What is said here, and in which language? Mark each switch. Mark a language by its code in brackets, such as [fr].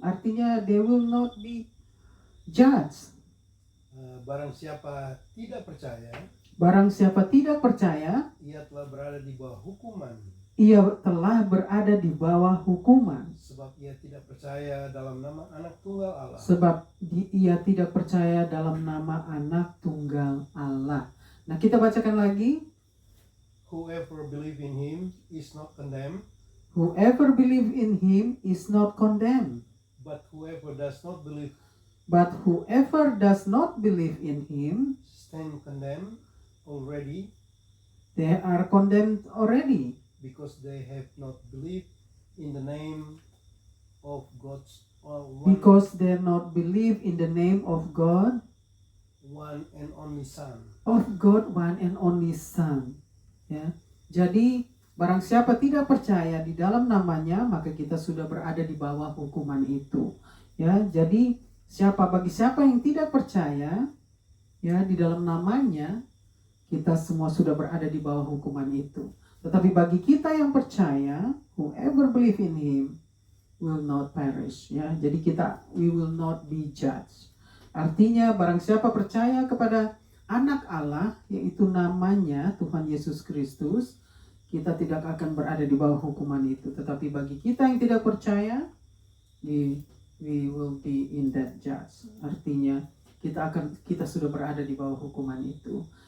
[en] Artinya they will not be judged. [id] Barang siapa tidak percaya. Barang siapa tidak percaya, ia telah berada di bawah hukuman, ia telah berada di bawah hukuman. sebab ia tidak percaya dalam nama Anak Tunggal Allah. Ia tidak percaya dalam nama Anak Tunggal Allah. Nah, kita bacakan lagi. [en] Whoever believe in him is not condemned, Whoever believe in him is not condemned, but whoever does not believe but whoever does not believe in him, stand condemned already, they are condemned already, because they have not believed in the name of God's because they not believe in the name of God, one and only Son. one and only Son. [id] Ya, jadi barang siapa tidak percaya di dalam namanya, maka kita sudah berada di bawah hukuman itu. Ya, jadi bagi siapa yang tidak percaya, ya, di dalam namanya, kita semua sudah berada di bawah hukuman itu. Tetapi bagi kita yang percaya, [en] whoever believe in him will not perish. Ya, jadi we will not be judged. [id] Artinya barang siapa percaya kepada Anak Allah, yaitu namanya Tuhan Yesus Kristus, kita tidak akan berada di bawah hukuman itu. Tetapi bagi kita yang tidak percaya, [en] we will be in that judge. [id] Artinya kita sudah berada di bawah hukuman itu.